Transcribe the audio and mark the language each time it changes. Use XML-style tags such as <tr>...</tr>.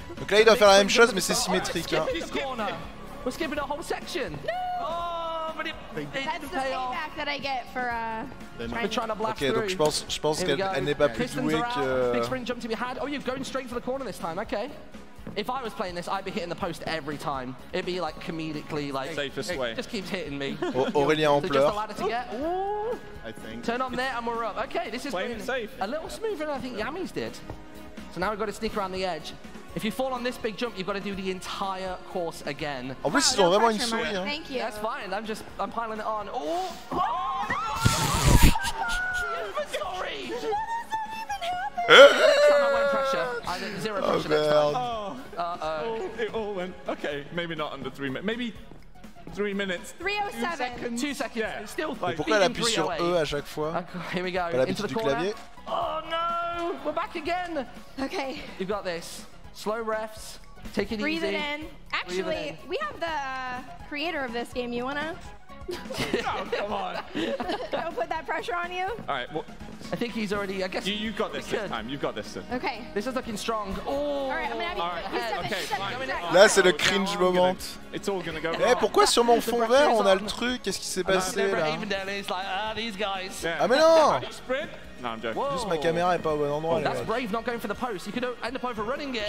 <fr>Donc là, il doit faire la même chose, mais c'est symétrique. Hein.</fr> <en>We're skipping a whole section. Oh, but it that's the payback that I get for trying to blast through.</en> <fr>Donc je pense qu'elle n'est pas plus douée que...</fr> <en>Big sprint jump to be had. Oh, you're going straight for the corner this time. Okay. If I was playing this, I'd be hitting the post every time. It'd be like comedically like... Safest way. It just keeps hitting me.</en> <fr>Aurélien en pleurs.</fr> <en>Just a ladder to get. Ooh. I think. Turn on there and we're up. Okay, this is playing safe. A little smoother than I think Yami's did. So now we've got to sneak around the edge. If you fall on this big jump, you've got to do the entire course again.</en> <fr>En plus, ils ont vraiment une souris. Hein.</fr> <en>Thank you. That's fine. I'm piling it on. Oh! Sorry. Next time I won't pressure. I did 0 pressure next time. Oh, it all went. Okay, maybe not under 3 minutes. Maybe 3 minutes. 3:07. 2 seconds. Yeah. Still.</en> <fr>Pourquoi elle appuie sur E à chaque fois?</fr> <en>Here we go.</en> <fr>Pas l'habitude du clavier.</fr> <en>Oh no! We're back again. Okay. You've got this. Slow refs. Take it Breathe easy. Breathe it in. Actually, we have the creator of this game. You wanna? Oh, come on. Don't put that pressure on you. All right. Well, I think he's already. I guess you got this time. You've got this. Okay. This is looking strong. Oh. All right. I'm gonna have you.</en> <fr>Là, c'est le cringe moment.</fr> <en>It's all gonna go.</en> <fr>Eh, pourquoi sur mon fond vert on a le truc? Qu'est-ce qui s'est passé là? Ah mais non!</fr> <en>No, I'm joking.</en> <fr>Juste ma caméra est pas au bon endroit.</fr> <en>That's brave not going for the post. You could end up overrunning it.</en>